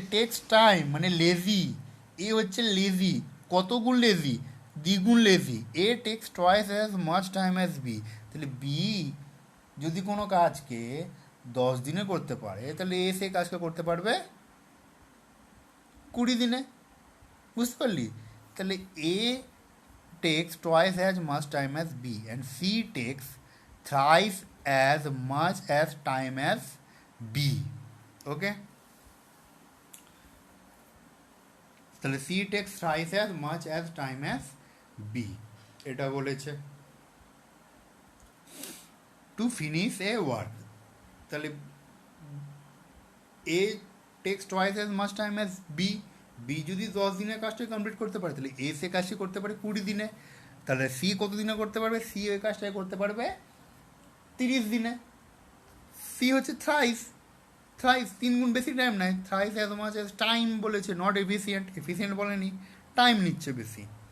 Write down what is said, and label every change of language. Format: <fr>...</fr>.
<en>takes time,</en> <bn>মানে lazy. এ হচ্ছে lazy, কত গুণ লেজি? দ্বিগুণ লেজি।</bn> <en>A takes twice as much time as B.</en> <bn>তাহলে বি যদি কোনো কাজকে 10 দিনে করতে পারে, তাহলে এ সেই কাজটা করতে পারবে 20 দিনে। বুঝতে পারলি? তাহলে</bn> <en>A takes twice as much time as B and C takes thrice as much as time as B. Okay?</en> <bn>তাহলে</bn> <en>C takes thrice as much as time as B.</en> <bn>এটা বলেছে</bn> <en>to finish a work.</en> <bn>তাহলে</bn> <en>A takes twice as much time as B.</en> <bn>B যদি 10 দিনের কাজটা complete করতে পারে, তাহলে এ সে কাজটি করতে পারে 20 দিনে। তাহলে সি কত দিনে করতে পারবে? সি ওই কাজটাই করতে পারবে 30 দিনে। সি হচ্ছে থ্রাইস, থ্রাইস 3 গুণ বেশি টাইম নেয়।</bn> <en>thrice as much as time</en> <bn>বলেছে,</bn> <en>not efficient,</en> <bn>এফিসিয়েন্ট বলেনি, টাইম নিচ্ছে বেশি।</bn>